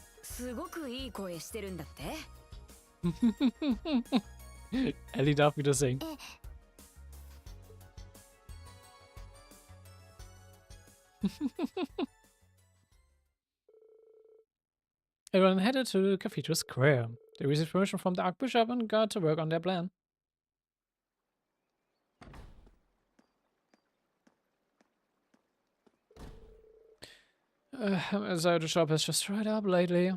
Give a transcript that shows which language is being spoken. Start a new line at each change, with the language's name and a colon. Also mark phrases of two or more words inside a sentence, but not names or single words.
Japanese: すごくいい声してるんだって。
German: Ellie darf wieder singen.
English: Everyone headed to the Cathedral Square. They received permission from the Archbishop and got to work on their plan. So the shop has just dried up lately.